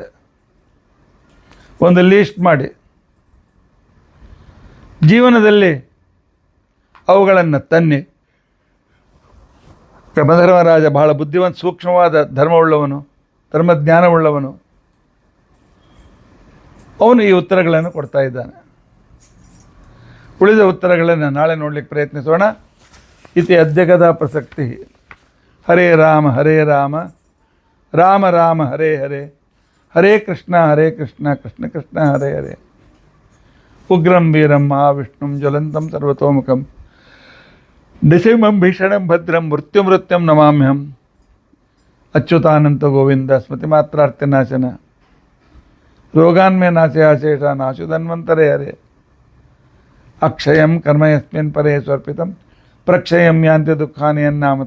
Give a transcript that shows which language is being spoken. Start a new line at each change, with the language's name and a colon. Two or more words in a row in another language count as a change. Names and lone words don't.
Kannada: ಒಂದು ಲೀಸ್ಟ್ ಮಾಡಿ, ಜೀವನದಲ್ಲಿ ಅವುಗಳನ್ನು ತನ್ನಿ. ಯಮಧರ್ಮರಾಜ ಬಹಳ ಬುದ್ಧಿವಂತ, ಸೂಕ್ಷ್ಮವಾದ ಧರ್ಮವುಳ್ಳವನು, ಧರ್ಮಜ್ಞಾನವುಳ್ಳವನು. ಅವನು ಈ ಉತ್ತರಗಳನ್ನು ಕೊಡ್ತಾ ಇದ್ದಾನೆ. ಉಳಿದ ಉತ್ತರಗಳನ್ನು ನಾಳೆ ನೋಡಲಿಕ್ಕೆ ಪ್ರಯತ್ನಿಸೋಣ.
Sanskrit: ಇತಿ ಅದ್ಯಗದ ಪ್ರಸಕ್ತಿ. ಹರೇ ರಾಮ ರಾಮ ರಾಮ ಹರೇ ಹರೇ, ಹರೇ ಕೃಷ್ಣ ಕೃಷ್ಣ ಕೃಷ್ಣ ಹರೇ ಹರೇ. ಉಗ್ರಂ ವೀರಂ ಮಹಾವಿಷ್ಣುಂ ಜ್ವಲಂತಂ ಸರ್ವತೋಮುಖಂ ನೃಸಿಂಹಂ ಭೀಷಣಂ ಭದ್ರಂ ಮೃತ್ಯುಂ ನಮಾಮ್ಯಹಂ. ಅಚ್ಯುತಾನಂತ ಗೋವಿಂದ ಸ್ಮೃತಿಮಾತ್ರಾರ್ತಿನಾಶನ, ರೋಗಾನ್ಮೇ ನಾಶಯಾಶೇಷ ನಾಶು ಧನ್ವಂತರೇ ಹರೇ. ಅಕ್ಷಯಂ ಕರ್ಮ ಯಸ್ಮಿನ್ ಪರೇ ಸ್ವರ್ಪಿತಂ ಪ್ರಕ್ಷಯಂ ಯಾಂತಿ ದುಃಖಾನಿ ಅನ್ನಾಮತ.